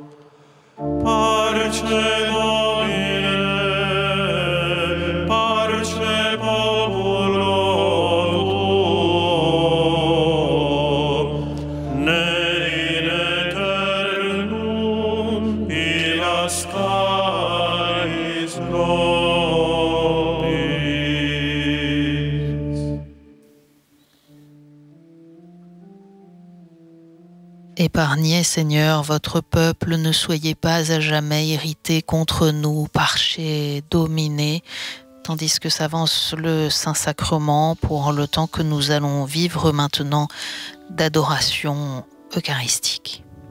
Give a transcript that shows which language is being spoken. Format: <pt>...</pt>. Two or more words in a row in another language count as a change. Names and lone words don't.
<la>Parce Domine, parce populo tuo, ne in aeternum irascaris nobis.</la> <fr>Épargnez, Seigneur, votre peuple, ne soyez pas à jamais irrités contre nous,</fr> <la>parce Domine,</la> <fr>tandis que s'avance le Saint-Sacrement pour le temps que nous allons vivre maintenant d'adoration eucharistique.</fr>